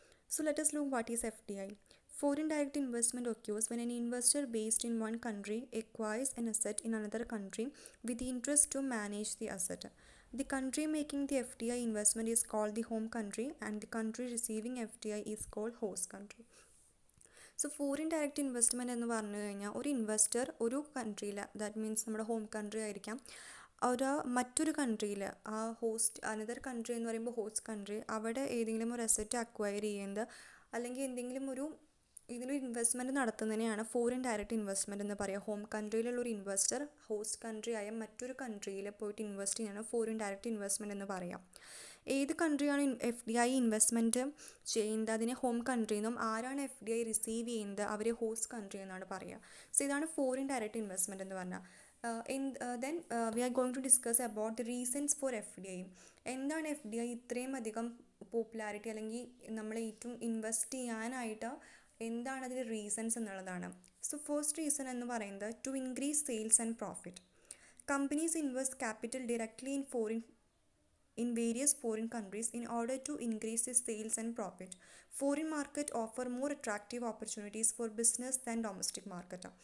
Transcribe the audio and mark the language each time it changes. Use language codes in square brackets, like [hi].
[en] So let us look what is FDI. Foreign direct investment occurs when an investor based in one country acquires an asset in another country with the interest to manage the asset. The country making the FDI investment is called the home country and the country receiving FDI is called host country. [ml] So foreign direct investment എന്ന് പറഞ്ഞു കഴിഞ്ഞാൽ ഒരു investor ഒരു കൺട്രിയിൽ that means നമ്മുടെ home country ആയിരിക്കാം മറ്റൊരു കൺട്രിയിൽ another country എന്ന് പറയുമ്പോൾ ഹോസ്റ്റ് കൺട്രി അവിടെ ഏതെങ്കിലും ഒരു അസറ്റ് അക്വയർ ചെയ്യുന്നത് അല്ലെങ്കിൽ എന്തെങ്കിലും ഇതിലൊരു ഇൻവെസ്റ്റ്മെൻറ്റ് നടത്തുന്നതിനെയാണ് ഫോറിൻ ഡയറക്റ്റ് ഇൻവെസ്റ്റ്മെൻറ്റ് എന്ന് പറയുക. ഹോം കൺട്രിയിലുള്ള ഒരു ഇൻവെസ്റ്റർ ഹോസ്റ്റ് കൺട്രി ആയ മറ്റൊരു കൺട്രിയിൽ പോയിട്ട് ഇൻവെസ്റ്റ് ചെയ്യുന്നതാണ് ഫോറിൻ ഡയറക്റ്റ് ഇൻവെസ്റ്റ്മെൻറ്റ് എന്ന് പറയാം. ഏത് കൺട്രിയാണ് FDI ഇൻവെസ്റ്റ്മെൻറ്റ് ചെയ്യുന്നത് അതിനെ ഹോം കൺട്രി എന്നും ആരാണ് FDI റിസീവ് ചെയ്യുന്നത് അവരെ ഹോസ്റ്റ് കൺട്രി എന്നാണ് പറയുക. സോ ഇതാണ് ഫോറിൻ ഡയറക്റ്റ് ഇൻവെസ്റ്റ്മെൻറ്റ് എന്ന് പറഞ്ഞാൽ. [en] Then we are going to discuss about the reasons for FDI. [ml] എന്താണ് FDI ഇത്രയും അധികം പോപ്പുലാരിറ്റി അല്ലെങ്കിൽ നമ്മൾ ഏറ്റവും ഇൻവെസ്റ്റ് ചെയ്യാനായിട്ട് എന്താണ് അതിൻ്റെ റീസൺസ് എന്നുള്ളതാണ്. സോ ഫസ്റ്റ് റീസൺ എന്ന് പറയുന്നത് [en] To increase sales and profit. Companies invest capital directly in various foreign countries in order to increase its sales and profit. Foreign market offer more attractive opportunities for business than domestic market.